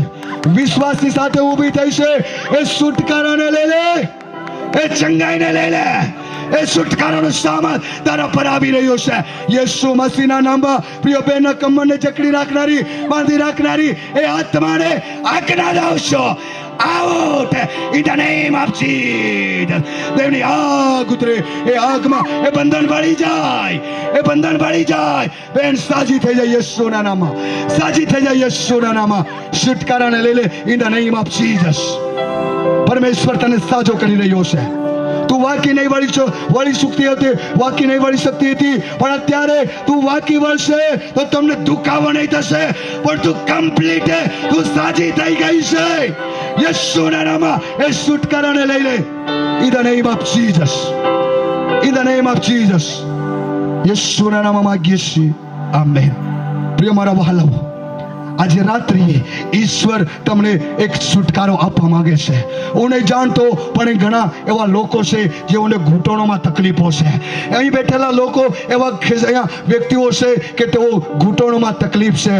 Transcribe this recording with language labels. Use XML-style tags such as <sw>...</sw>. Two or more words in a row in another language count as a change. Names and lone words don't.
<gu>વિશ્વાસની સાથે ઊભી થઈ છે. એ છુટકારાને લઈ લે, એ ચંગાઈને લઈ લે. એ છુટકારાનો સામાન તારા પર આવી રહ્યો છે. યેસુ મસીહના નામમાં પ્રિય બહેનના કમરને જકડી રાખનારી, બાંધી રાખનારી એ આત્માને આજ્ઞા દઉં છું,</gu> <en>out in the name of Jesus.</en> <gu>દેવની આગ ઉતરે, એ આગમાં એ બંધન બળી જાય, એ બંધન બળી જાય. બેન, સાજી થઈ જાય યેસુના નામમાં, સાજી થઈ જાય યેસુના નામમાં. છુટકારાને લઈ લે</gu> <en>in the name of Jesus.</en> <gu>પરમેશ્વર તને સાજો કરી રહ્યો છે. તું વાકી નહીં વળી શકતી હતી, વાકી નહીં વળી શકતી હતી, પણ અત્યારે તું વાકી વળશે તો તમને દુખાવો નહીં થશે, પણ તું કમ્પ્લીટ તું સાજી થઈ ગઈ છે. યેસુના નામમાં એ છુટકારાને લઈ લે</gu> <en>in the name of Jesus, in the name of Jesus.</en> <gu>યેસુના નામમાં માંગીએ છીએ, આમેન. પ્રિય મારા વહાલાઓ, આજે રાત્રિએ ઈશ્વર તમને એક છુટકારો આપવા માંગે છે. હું નહીં જાણતો, પણ ઘણા એવા લોકો છે જેઓને ઘૂંટણોમાં તકલીફો છે. અહીં બેઠેલા લોકો એવા વ્યક્તિઓ છે કે તેઓ ઘૂંટણોમાં તકલીફ છે.</gu>